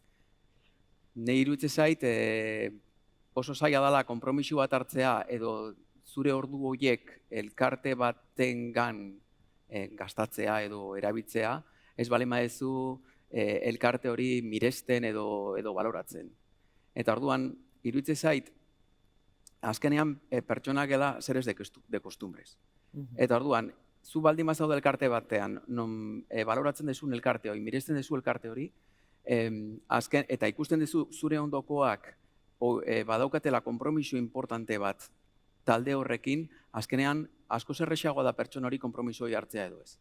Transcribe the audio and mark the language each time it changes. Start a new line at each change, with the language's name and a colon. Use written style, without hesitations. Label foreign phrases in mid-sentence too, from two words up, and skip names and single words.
Basque: Nei iruditzen zait, oso zaila dela konpromisu bat hartzea edo zure ordu horiek elkarte batengan gastatzea edo erabiltzea, ez bale maezu elkarte hori miresten edo baloratzen. Eta orduan, iruditzen zait, azkenean pertsonak gela
Spanish: seres de costumbres.
Basque: Eta orduan, zu baldin bazaude elkarte batean, non baloratzen dezun elkarte hori, miresten dezu elkarte hori, eta ikusten dezu zure ondokoak badaukatela konpromiso importante bat talde horrekin, azkenean asko zerrexagoa da pertsona hori konpromiso hori hartzea edo ez.